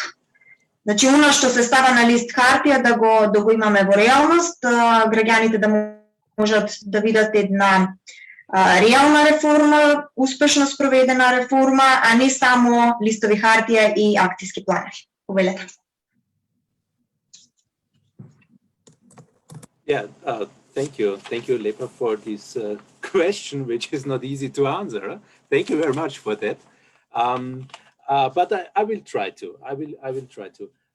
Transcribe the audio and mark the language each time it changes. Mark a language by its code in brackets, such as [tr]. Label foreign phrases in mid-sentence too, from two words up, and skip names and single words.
[mk] Значи, оно што се става на лист хартија да го имаме во реалност, граѓаните да можат да видат една реална реформа, успешно спроведена реформа, а не само листови хартија и акциски планови. Повелете. [en] Thank you, Lepa, for this question, which is not easy to answer. Thank you very much for that. But I will try to. I will try to.